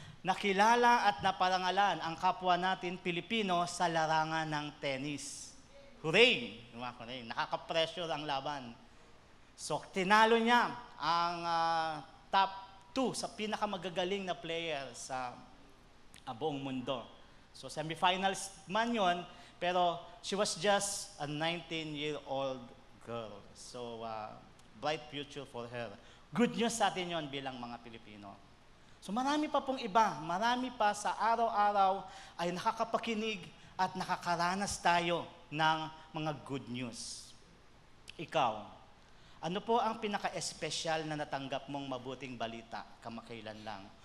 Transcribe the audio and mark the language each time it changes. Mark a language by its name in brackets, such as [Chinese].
[Filipino] Nakilala at naparangalan ang kapwa natin Pilipino sa larangan ng tennis. Hooray! Hooray! Nakaka-pressure ang laban. So, tinalo niya ang top 2 sa pinakamagagaling na player sa buong mundo. [English] So, [Filipino] semifinals man yon, pero [English] she was just a 19-year-old girl. So, bright future for her. [Filipino] Good news sa atin yon bilang mga Pilipino. So, marami pa pong iba, marami pa sa araw-araw ay nakakapakinig at nakakaranas tayo ng mga good news. Ikaw, ano po ang pinaka-espesyal na natanggap mong mabuting balita kamakailan lang?